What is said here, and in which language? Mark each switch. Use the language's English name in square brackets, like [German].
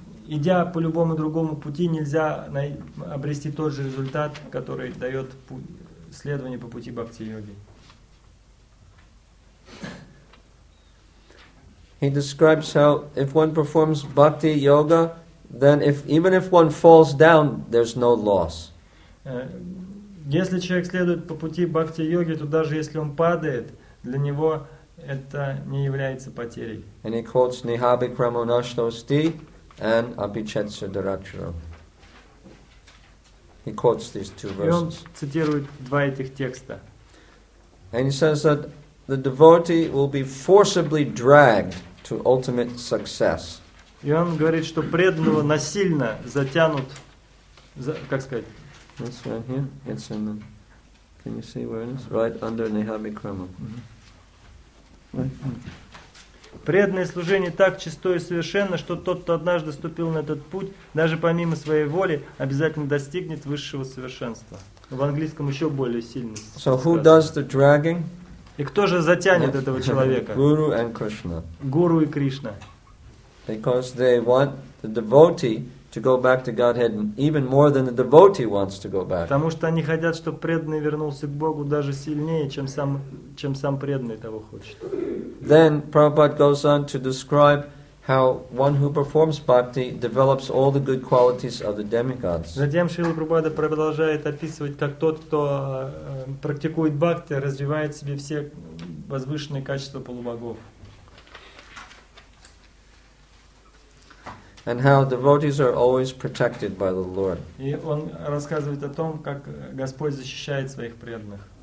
[Russian] Идя по любому другому пути, нельзя обрести тот же результат, который дает следование по пути бхакти-йоги. [English] He describes how if one performs bhakti yoga, then even if one falls down, there's no loss. [Russian] Если человек следует по пути бхакти-йоги, то даже если он падает, для него это не является потерей. [English] And he quotes Nihabhikramo Nashtosti and Abhichetsa Daracharo. He quotes these 2 [Russian] И он [English] verses. [Russian] цитирует 2 этих текста. [English] And he says that the devotee will be forcibly dragged to ultimate success. [Russian] И он говорит, что преданного насильно затянут, как сказать? [English] That's right here. It's in the, can you see where it is? Right under Nihabhikrama. Right. [Russian] Преданное служение так чисто и совершенно, что тот, кто однажды ступил на этот путь, даже помимо своей воли, обязательно достигнет высшего совершенства. В английском еще более сильно. [English] So who does the dragging? [Russian] И кто же затянет этого человека? [English] Guru and Krishna. [Russian] Гуру и Кришна. [English] Because they want the devotee to go back to Godhead even more than the devotee wants to go back. [Russian] Потому что они хотят, чтобы преданный вернулся к Богу даже сильнее, чем сам преданный того хочет. [English] Then Prabhupada goes on to describe how one who performs bhakti develops all the good qualities of the demigods. [Russian] Затем Шрила Прабхупада продолжает описывать, как тот, кто практикует бхакти, развивает в себе все возвышенные качества полубогов. [English] And how devotees are always protected by the Lord. [Russian] И он рассказывает о том, как Господь защищает своих преданных.